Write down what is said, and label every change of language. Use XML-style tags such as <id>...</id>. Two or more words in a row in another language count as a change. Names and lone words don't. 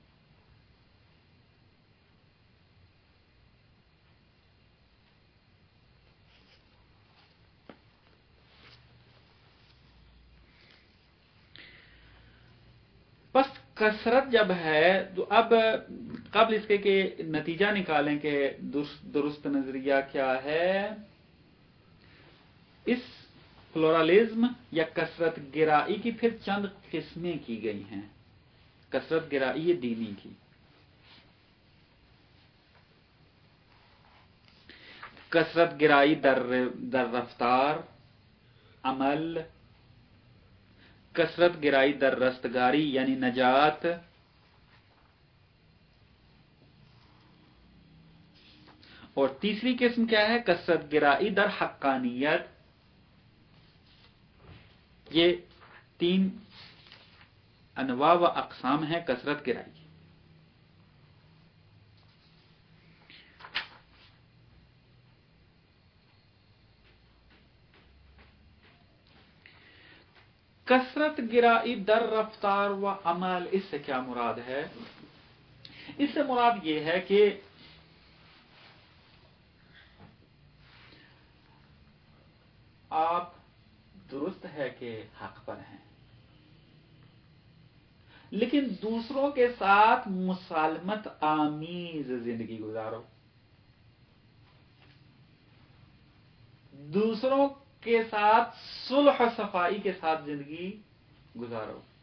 <ur>بس کثرت جب ہے تو اب قبل اس کے کہ نتیجہ نکالیں کہ درست نظریہ کیا ہے، اس پلورالزم یا کثرت گرائی کی پھر چند قسمیں کی گئی ہیں. کثرت گرائی دینی کی.</ur> <fa>کثرت گرائی در رفتار عمل، کثرت گرائی در رستگاری</fa> <ur>یعنی نجات، اور تیسری قسم کیا ہے؟</ur> <fa>کثرت گرائی در حقانیت.</fa> <ur>یہ 3 انواع و اقسام ہیں کثرت گرائی کی.</ur> <fa>کثرت گرائی در رفتار و عمل،</fa> <ur>اس سے کیا مراد ہے؟ اس سے مراد یہ ہے کہ آپ درست ہے کہ حق پر ہیں، لیکن دوسروں کے ساتھ مسالمت آمیز زندگی گزارو، دوسروں کے ساتھ صلح و صفائی کے ساتھ زندگی گزارو.</ur>